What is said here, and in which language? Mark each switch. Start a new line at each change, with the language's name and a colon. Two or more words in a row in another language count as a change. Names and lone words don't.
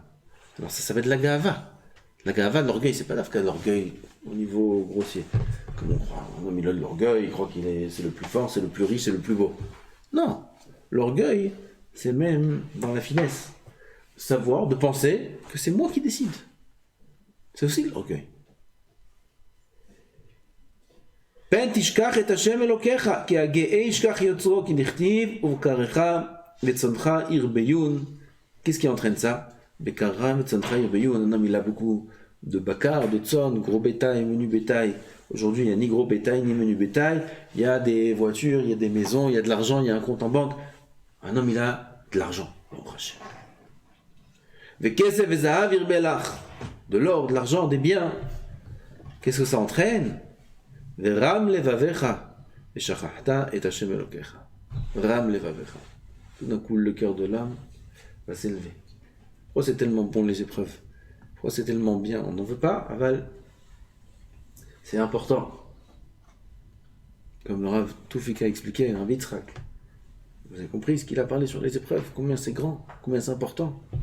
French: Alors ça va être la ga'ava. La ga'ava, l'orgueil, c'est pas l'afka de l'orgueil au niveau grossier. Comme on croit, un homme il a de l'orgueil, il croit c'est le plus fort, c'est le plus riche, c'est le plus beau. Non. L'orgueil, c'est même dans la finesse. Savoir, de penser que c'est moi qui décide. C'est aussi l'orgueil.
Hebrew: פן תשכח את השם אלוקיך, כי הגאה ישכח יוצרו, כי נכתיב, ובקרך לצונך ירביון.
French: Qu'est-ce qui entraîne ça?
Hebrew: Bekara וצונך ירביון.
French: Un homme, il a beaucoup de bakar, de tson, gros bétail, menu bétail. Aujourd'hui, il n'y a ni gros bétail, ni menu bétail. Il y a des voitures, il y a des maisons, il y a de l'argent, il y a un compte en banque. Un homme, il a de l'argent. De l'or, de l'argent, des biens. Qu'est-ce que ça entraîne?
Hebrew: רם לבבך, ושכחת את השם אלוקיך. רם לבבך.
French: Tout d'un coup, le cœur de l'âme va s'élever. Pourquoi c'est tellement bon les épreuves? Pourquoi c'est tellement bien? On n'en veut pas, aval. C'est important. Comme le Rav Toufik a expliqué, un Yitzhak. Vous avez compris ce qu'il a parlé sur les épreuves, combien c'est grand, combien c'est important.